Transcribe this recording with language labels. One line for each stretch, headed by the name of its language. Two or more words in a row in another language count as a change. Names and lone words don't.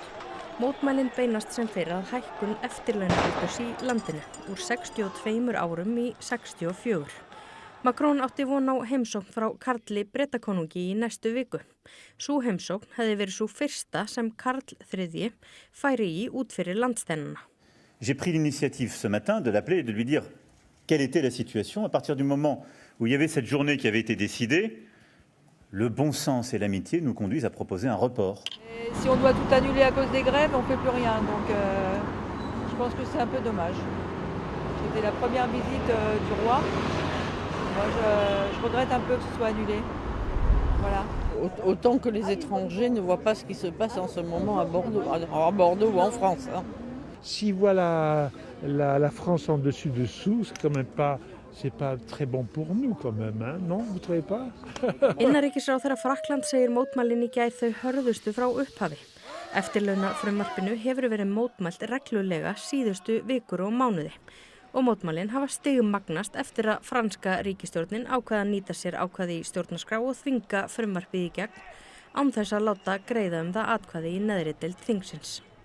Icelandic: Mótmælin beinast sem fyrr að hækkun eftirlaunaaldurs í landinu úr 62 árum í 64. Macron átti von á heimsókn frá Karli Bretakonungi í næstu viku. Sú heimsókn hefði verið sú fyrsta sem Karl III færi í út fyrir landsteinana.
French: J'ai pris l'initiative ce matin de l'appeler et de lui dire quelle était la situation à partir du moment où il y avait cette journée qui avait été décidée. Le bon sens et l'amitié nous conduisent à proposer un report. Si on doit tout annuler à cause des grèves, on ne fait plus rien. Donc je pense que c'est un peu dommage. C'était la première visite du roi. Moi, je regrette un peu que ce soit annulé. Voilà. Autant que les étrangers ne voient pas ce qui se passe en ce moment à Bordeaux ou en France. S'ils voient la France en dessus-dessous, c'est pas très bon pour nous quand même, hein? Non, vous trouvez pas?
Icelandic: Innanríkisráðherra Frakkland segir mótmælin í gær þau hörðustu frá upphafi. Eftirlaunafrumvarpinu hefur verið mótmælt reglulega síðustu vikur og mánuði. Og mótmælin hafa stigmagnast eftir að franska ríkisstjórnin ákveða að nýta sér ákvæði í stjórnarskrá og þvinga frumvarpið í gegn án þess að láta greiða það atkvæði í neðri deild þingsins.